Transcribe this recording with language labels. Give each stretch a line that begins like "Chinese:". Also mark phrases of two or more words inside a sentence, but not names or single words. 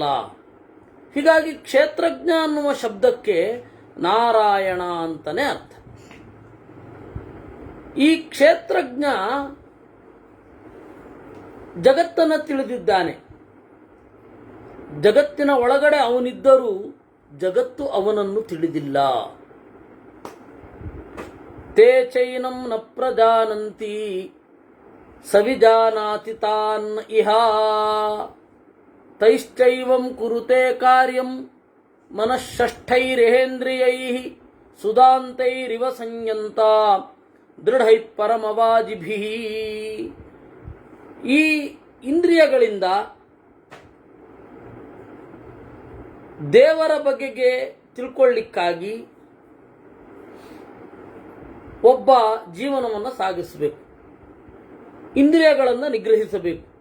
Kannada: ಹೀಗಾಗಿ ಕ್ಷೇತ್ರಜ್ಞ ಅನ್ನುವ ಶಬ್ದಕ್ಕೆ ನಾರಾಯಣ ಅಂತಲೇ ಅರ್ಥ. ಈ ಕ್ಷೇತ್ರಜ್ಞ ಜಗತ್ತನ್ನು ತಿಳಿದಿದ್ದಾನೆ. ಜಗತ್ತಿನ ಒಳಗಡೆ ಅವನಿದ್ದರೂ ಜಗತ್ತು ಅವನನ್ನು ತಿಳಿದಿಲ್ಲ.
Sanskrit: ತೇ ಚೈನಂ ನ ಪ್ರಜಾನಂತಿ ಸವಿಜಾನಾತಿ ತಾನ್ ಇಹ ತೈಶ್ಚೈವಂ ಕುರುತೆ ಕಾರ್ಯಂ ಮನಃಷಷ್ಠೈರೇಂದ್ರಿಯೈಃ ಸುದಾಂತೈರಿವ ಸಂಯಂತ ದೃಢೈಃ ಪರಮವಾಜಿಭಿಃ.
Kannada: ಈ ಇಂದ್ರಿಯಗಳಿಂದ ದೇವರ ಬಗೆಗೆ ತಿಳ್ಕೊಳ್ಳಿಕ್ಕಾಗಿ ಒಬ್ಬ ಜೀವನವನ್ನು ಸಾಗಿಸಬೇಕು, ಇಂದ್ರಿಯಗಳನ್ನು ನಿಗ್ರಹಿಸಬೇಕು.